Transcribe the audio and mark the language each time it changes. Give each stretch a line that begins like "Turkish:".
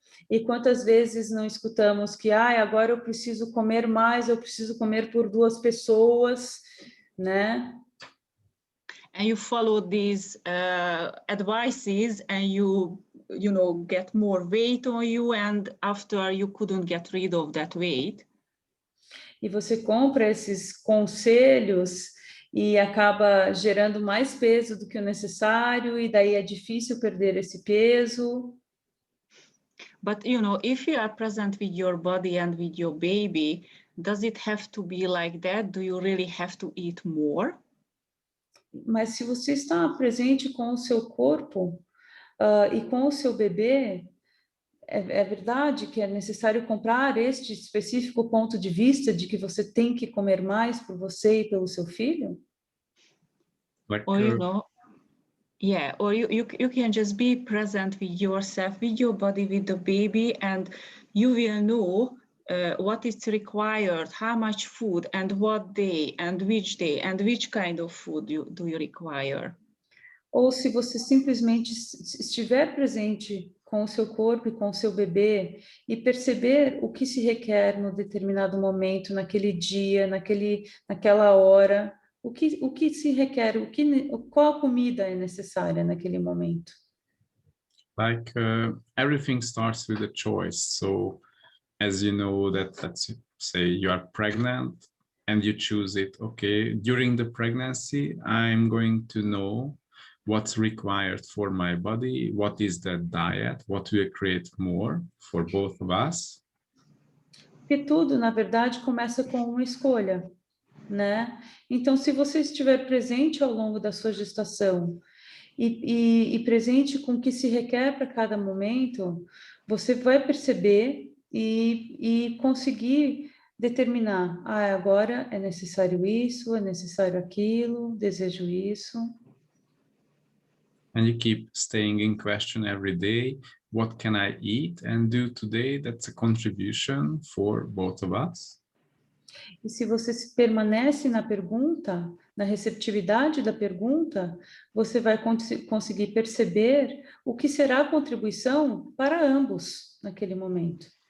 Portuguese: E quantas vezes não escutamos que agora eu preciso comer mais, eu preciso comer por 2 pessoas, né?
English: And you follow these advices and you get more weight on you, and after you couldn't get rid of that weight.
Portuguese: E você compra esses conselhos e acaba gerando mais peso do que o necessário, e daí é difícil perder esse peso.
English: But, if you are present with your body and with your baby, does it have to be like that? Do you really have to eat more?
Portuguese: Mas se você está presente com o seu corpo e com o seu bebê, é verdade que é necessário comprar este específico ponto de vista de que você tem que comer mais por você e pelo seu filho?
English: Or, or you can just be present with yourself, with your body, with the baby, and you will know what is required, how much food, and what day, and which kind of food do you require.
Portuguese: Ou se você simplesmente estiver presente com o seu corpo e com o seu bebê e perceber o que se requer no determinado momento, naquele dia, naquela hora, o que se requer, qual comida é necessária naquele momento.
English: Like everything starts with a choice. So as you know that, let's say you are pregnant and you choose it, okay, during the pregnancy, I'm going to know what's required for my body, what is the diet, what will create more for both of us.
Portuguese: Porque tudo, na verdade, começa com uma escolha, né? Então, se você estiver presente ao longo da sua gestação e presente com o que se requer para cada momento, você vai perceber e conseguir determinar, agora é necessário isso, é necessário aquilo, desejo isso.
English: And you keep staying in question every day. What can I eat and do today? That's a contribution for both of us.
Portuguese: E se você permanece na pergunta, na receptividade da pergunta, você vai conseguir perceber o que será a contribuição para ambos naquele momento.